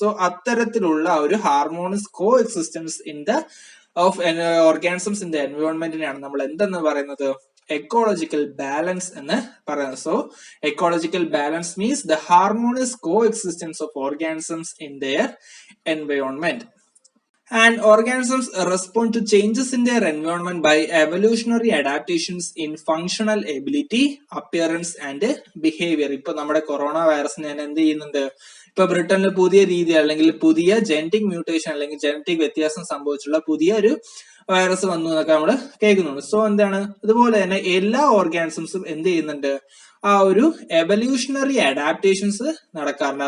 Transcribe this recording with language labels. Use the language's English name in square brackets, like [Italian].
[Malayalam] So അത്തരത്തിലുള്ള ഒരു harmonious co existence in the of organisms in the എൻവയോൺമെന്റിനെയാണ് നമ്മൾ എന്തെന്ന് പറയുന്നത്? എക്കോളജിക്കൽ ബാലൻസ് എന്ന് പറയുന്നത്. [English] So ecological balance means the harmonious coexistence of organisms in their environment. And organisms respond to changes in their environment by evolutionary adaptations in functional ability, appearance and behavior. [Malayalam] ഇപ്പൊ നമ്മുടെ corona വൈറസിന് തന്നെ എന്ത് ചെയ്യുന്നുണ്ട്? ഇപ്പൊ ബ്രിട്ടനിൽ പുതിയ രീതി അല്ലെങ്കിൽ പുതിയ ജനറ്റിക് മ്യൂട്ടേഷൻ അല്ലെങ്കിൽ ജനറ്റിക് വ്യത്യാസം സംഭവിച്ചുള്ള പുതിയ ഒരു വൈറസ് വന്നു എന്നൊക്കെ നമ്മൾ കേൾക്കുന്നുണ്ട്. സോ എന്താണ്? അതുപോലെ തന്നെ എല്ലാ ഓർഗാനിസംസും എന്ത് ചെയ്യുന്നുണ്ട്? ആ ഒരു എവല്യൂഷണറി അഡാപ്റ്റേഷൻസ് നടക്കാറുണ്ട്.